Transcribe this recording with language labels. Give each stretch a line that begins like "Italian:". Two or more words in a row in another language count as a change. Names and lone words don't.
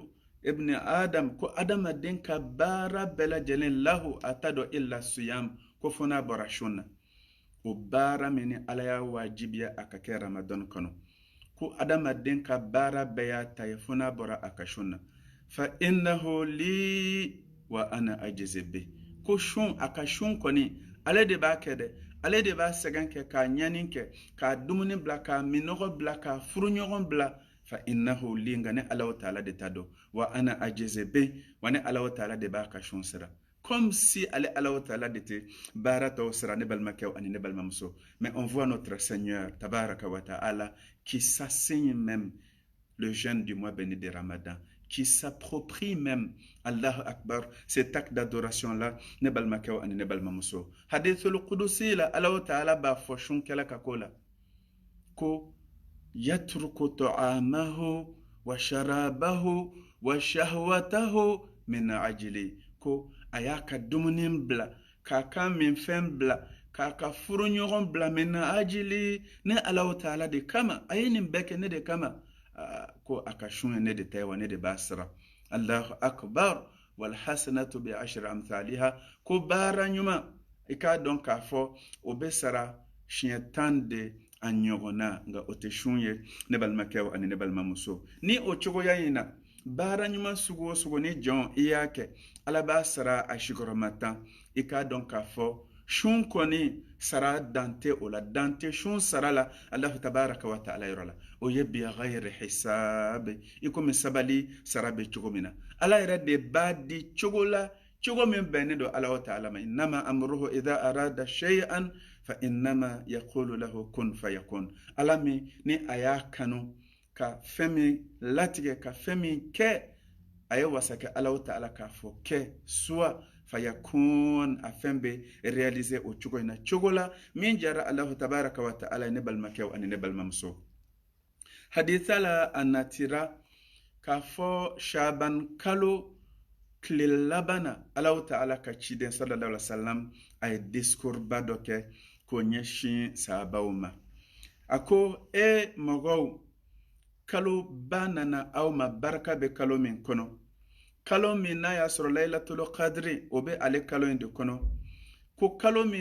Bambara: ibn adam ko adamaden ka baara bɛɛ lajɛlen lahu a ta dɔn
Arabic: إلا الصيام
Bambara: ko fo n'a bɔra sun na o baara min ni ala y'a wajibiya a ka kɛ ramadan kɔnɔ ko adamaden ka baara bɛɛ y'a ta ye fo n'a bɔra a ka sun na
Arabic: فإنه لي وأنا أجزي به
Bambara: ko sun a ka sun kɔni ale de b'a kɛ dɛ ale de b'a sɛgɛn kɛ k'a ɲani kɛ k'a dumuni bila k'a minɔgɔ bila k'a furuɲɔgɔn bila
Arabic: فإنه لي
Bambara: nka ne Allahu ta'ala de ta dɔn
Arabic: وأنا أجزي به
Bambara: wa ne Allahu ta'ala de b'a ka sun sira
French: comme si
Bambara: ale Allahu ta'ala de te baara tɔw sira ne balimakɛw ani ne balimamuso
French: mais on voit notre Seigneur
Arabic: تبارك وتعالى
French: qui s'assigne même le jeûne du mois béni de Ramadan qui s'approprie même
Arabic: الله أكبر
French: cet acte d'adoration là
Bambara: ne balimakɛw ani ne balimamuso
Arabic: الحديث القدسي
Bambara: la Allahu ta'ala b'a fɔ sun kɛla ka ko la ko
Arabic: يترك طعامه وشرابه وشهوته من أجلي
Bambara: ko a y'a ka dumuni bila k'a ka minfɛn bila k'a ka furuɲɔgɔn bila
Arabic: من أجلي
Bambara: ne Allahu ta'ala de kama a ye nin bɛɛ kɛ ne de kama ko a ka sun ye ne de ta ye wa ne de b'a sara
Arabic: الله أكبر والحسنة بعشر أمثالها
Bambara: ko baara ɲuman i k'a dɔn k'a fɔ o bɛ sara siɲɛ 10 de a ɲɔgɔnna nka o tɛ sun ye ne balimakɛw ani ne balimamuso ni o cogoya in na baara ɲuman sugu o sugu ni jɔn i y'a kɛ ala b'a sara a sigiyɔrɔma 10 i k'a dɔn k'a fɔ sun kɔni sara dante o la dante sun sara la
Arabic: الله تبارك وتعالى
Bambara: yɔrɔ la o ye
Arabic: بغير حساب
Bambara: i komi sabali sara bɛ cogo min na ala yɛrɛ de b'a di cogo la cogo min bɛnnen don Allahu ta'ala ma
Arabic: إنما أمره إذا أراد شيئا فإنما يقول له كن فيكون
Bambara: ala min ni a y'a kanu ka fɛn min latigɛ ka fɛn min kɛ a ye wasa kɛ Allahu ta'ala k'a fɔ kɛ soit fayakun a fɛn bɛ réaliser o cogo in na cogo la min jara
Arabic: الله تبارك وتعالى
Bambara: ne balimakɛw ani ne balimamuso haditha la a natira k'a fɔ shaban kalo tile laban na Allahu ta'ala ka ciden
Arabic: صلى الله عليه وسلم
Bambara: a ye discours ba dɔ kɛ k'o ɲɛsin sahabaw ma a ko mɔgɔw kalo ba nana aw ma barika bɛ kalo min kɔnɔ kalo min n'a y'a sɔrɔ laylatul qadri o bɛ ale kalo in de kɔnɔ ko kalo min